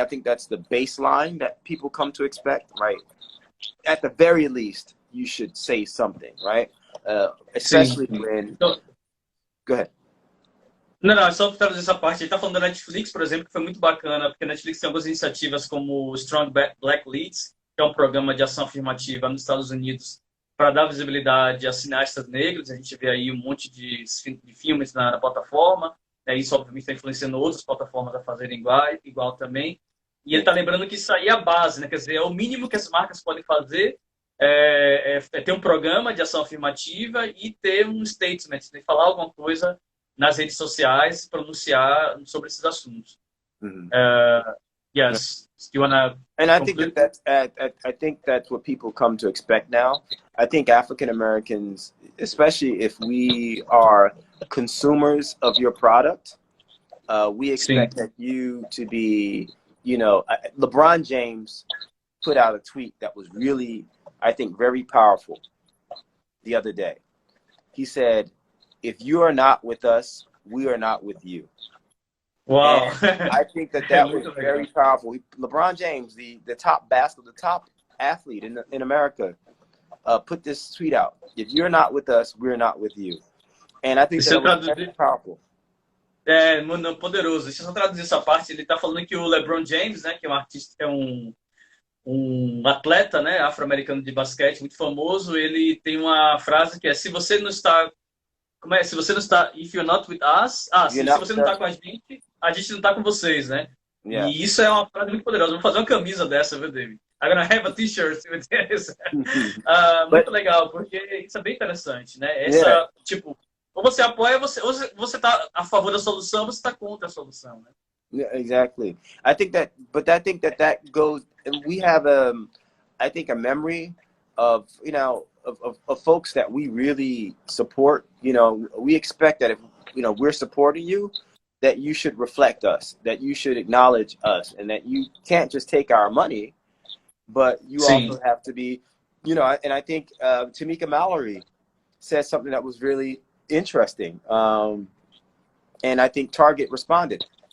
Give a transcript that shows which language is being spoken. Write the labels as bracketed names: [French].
[English] I think that's the baseline that people come to expect, right? At the very least, you should say something, right? Especially [Portuguese] Sim. [English] when. [Portuguese] Então, [English] Go ahead. [Portuguese] não, só para trazer essa parte. Ele está falando da Netflix, por exemplo, que foi muito bacana, porque a Netflix tem algumas iniciativas como o Strong Black Leads, que é um programa de ação afirmativa nos Estados Unidos para dar visibilidade a cineastas negros. A gente vê aí um monte de filmes na plataforma. Isso, obviamente, está influenciando outras plataformas a fazerem igual também. E ele está lembrando que isso aí é a base, né? Quer dizer, é o mínimo que as marcas podem fazer é ter um programa de ação afirmativa e ter um statement, né? Falar alguma coisa nas redes sociais, pronunciar sobre esses assuntos. [English] Yes, do you wanna And I think conclude? I think that's what people come to expect now. I think African Americans, especially if we are consumers of your product, we expect that you to be, LeBron James put out a tweet that was really, I think, very powerful the other day. He said, "If you are not with us, we are not with you." Wow. And I think that was very powerful. LeBron James, the top athlete in America, put this tweet out. If you're not with us, we're not with you. And I think that was very powerful. [Portuguese] Muito poderoso. Deixa eu só traduzir essa parte. Ele está falando que o LeBron James, né, que é um artista, é um atleta, né, afro-americano de basquete muito famoso, ele tem uma frase que é: se você não está, se você não está, [English] if you're not with us, [Portuguese] se você não está com a gente não está com vocês, né? [English] Yeah. [Portuguese] E isso é uma frase muito poderosa. Vou fazer uma camisa dessa, viu, David? [English] I'm gonna have a t-shirt with this. [Portuguese] Muito legal, porque isso é bem interessante, né? Tipo, ou você apoia, ou você está a favor da solução, ou você está contra a solução, né? [English] Yeah, exactly. I think that goes, and we have I think a memory of of folks that we really support. We expect that if we're supporting you, that you should reflect us, that you should acknowledge us, and that you can't just take our money, but you also have to be, and I think Tamika Mallory said something that was really interesting, and I think Target responded.